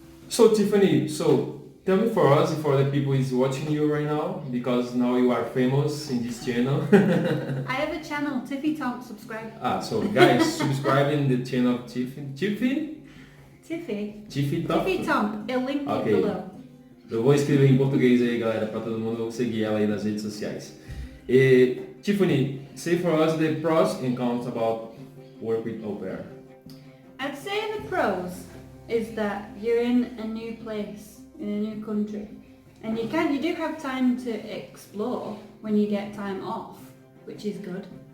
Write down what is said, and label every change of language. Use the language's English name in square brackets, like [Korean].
[English] So Tiffany, tell me for us, for the people is watching you right now, because now you are famous in this channel. I have a channel, Tiffy Tom, subscribe. So guys, subscribe in the channel of Tiffany. Tiffy Tom, eu link below. [Portuguese] Eu vou escrever em português aí, galera, para todo mundo seguir ela aí nas redes sociais. [English] Tiffany, say for us the pros and cons about work with Aupair. I'd say the pros is that you're in a new place, in a new country, and you do have time to explore when you get time off, which is good.